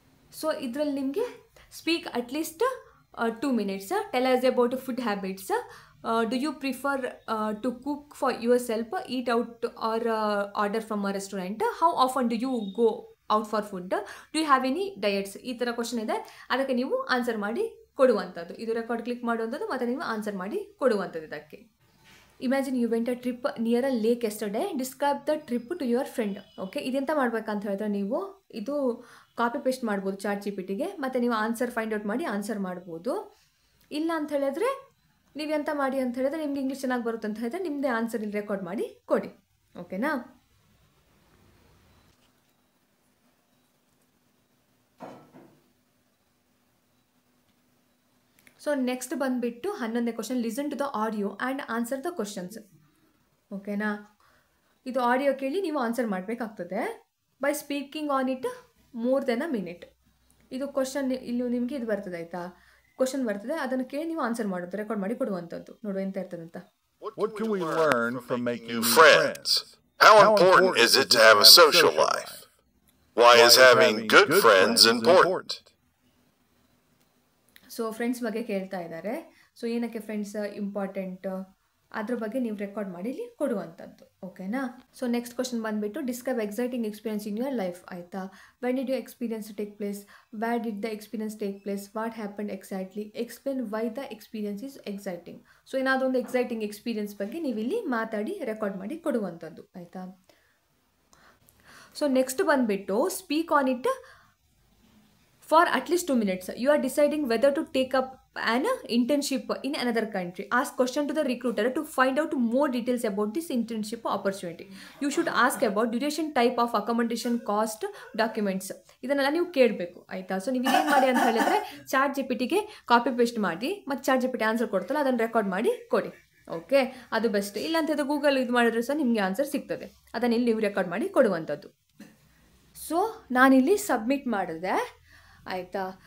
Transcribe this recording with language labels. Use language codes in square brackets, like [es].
[en] So, [kn] idರಲ್ಲಿ ನಿಮಗೆ [en] speak at least 2 minutes. Tell us about food habits. Do you prefer to cook for yourself, eat out or order from a restaurant? How often do you go out for food? Do you have any diets? [kn] ಈ ಥರ question ಇದೆ, ಅದಕ್ಕೆ ನೀವು answer ಮಾಡಿ ಕೊಡುವಂಥದ್ದು. ಇದು record click ಮಾಡುವಂಥದ್ದು ಮತ್ತು ನೀವು ಆನ್ಸರ್ ಮಾಡಿ ಕೊಡುವಂಥದ್ದು ಇದಕ್ಕೆ. [en] Imagine you went a trip near a lake yesterday. Describe the trip to your friend. [kn] Okay, ಇದೆಂತ ಮಾಡ್ಬೇಕಂತ ಹೇಳಿದ್ರೆ ನೀವು ಇದು ಕಾಪಿ ಪೇಸ್ಟ್ ಮಾಡ್ಬೋದು ಚಾಟ್ ಜಿಪಿಟಿಗೆ, ಮತ್ತು ನೀವು ಆನ್ಸರ್ ಫೈಂಡ್ ಔಟ್ ಮಾಡಿ ಆನ್ಸರ್ ಮಾಡ್ಬೋದು. ಇಲ್ಲ ಅಂತ ಹೇಳಿದ್ರೆ ನೀವೆಂತ ಮಾಡಿ ಅಂತ ಹೇಳಿದ್ರೆ ನಿಮ್ಗೆ ಇಂಗ್ಲೀಷ್ ಚೆನ್ನಾಗಿ ಬರುತ್ತೆ ಅಂತ ಹೇಳಿದ್ರೆ ನಿಮ್ಮದೇ ಆನ್ಸರ್ ಇಲ್ಲಿ ರೆಕಾರ್ಡ್ ಮಾಡಿ ಕೊಡಿ. ಓಕೆನಾ? [en] so next [kn] ಬಂದುಬಿಟ್ಟು 11ನೇ [en] Question. Listen to the audio and answer the questions. ಓಕೆನಾ? [kn] ಇದು ಆಡಿಯೋ ಕೇಳಿ ನೀವು ಆನ್ಸರ್ ಮಾಡಬೇಕಾಗ್ತದೆ [en] By speaking on it more than a minute. [kn] ಇದು ಕ್ವಶನ್ ಇಲ್ಲಿ ನಿಮಗೆ ಇದು ಬರ್ತದೆ ಆಯಿತಾ, ಕ್ವಶನ್ ಬರ್ತದೆ, ಅದನ್ನು ಕೇಳಿ ನೀವು ಆನ್ಸರ್ ಮಾಡೋದು, ರೆಕಾರ್ಡ್ ಮಾಡಿ ಕೊಡುವಂಥದ್ದು. ನೋಡು ಎಂತ ಇರ್ತದಂತ. [en] What can we learn from making new friends? How important is it to have a social life? Why is having good friends important? [kn] So friends ಬಗ್ಗೆ ಕೇಳ್ತಾ ಇದ್ದಾರೆ. ಸೊ ಏನಕ್ಕೆ ಫ್ರೆಂಡ್ಸ್ ಇಂಪಾರ್ಟೆಂಟ್ ಅದ್ರ ಬಗ್ಗೆ ನೀವು ರೆಕಾರ್ಡ್ ಮಾಡಿ ಇಲ್ಲಿ ಕೊಡುವಂಥದ್ದು. ಓಕೆನಾ? [en] so next question [kn] ಬಂದುಬಿಟ್ಟು [en] Describe exciting experience in your life. [kn] ಆಯಿತಾ? [en] When did you experience take place? Where did the experience take place? What happened exactly? Explain why the experience is exciting. [kn] So ಏನಾದರೂ ಒಂದು exciting experience ಬಗ್ಗೆ ನೀವು ಇಲ್ಲಿ ಮಾತಾಡಿ record ಮಾಡಿ ಕೊಡುವಂಥದ್ದು. ಆಯಿತಾ? [en] so next [kn] ಬಂದುಬಿಟ್ಟು [en] Speak on it for at least 2 minutes. You are deciding whether to take up an internship in another country. Ask question to the recruiter to find out more details about this internship opportunity. You should ask about duration, type of accommodation, cost, documents. [kn] ಇದನ್ನೆಲ್ಲ ನೀವು ಕೇಳಬೇಕು. ಆಯಿತಾ? So ನೀವು ಏನು ಮಾಡಿ ಅಂತ ಹೇಳಿದ್ರೆ chat ಜಿಪಿಟಿಗೆ copy paste ಮಾಡಿ ಮತ್ತು ಚಾಟ್ ಜಿಪಿಟಿ ಆನ್ಸರ್ ಕೊಡ್ತಲ್ಲ ಅದನ್ನು ರೆಕಾರ್ಡ್ ಮಾಡಿ ಕೊಡಿ. ಓಕೆ, ಅದು ಬೆಸ್ಟ್. ಇಲ್ಲ ಅಂತಂದರೆ ಗೂಗಲ್ ಇದು ಮಾಡಿದ್ರೆ ಸಹ ನಿಮಗೆ ಆನ್ಸರ್ ಸಿಗ್ತದೆ, ಅದನ್ನು ಇಲ್ಲಿ ನೀವು ರೆಕಾರ್ಡ್ ಮಾಡಿ ಕೊಡುವಂಥದ್ದು. ಸೊ ನಾನಿಲ್ಲಿ ಸಬ್ಮಿಟ್ ಮಾಡಿದೆ. ಆಯಿತಾ?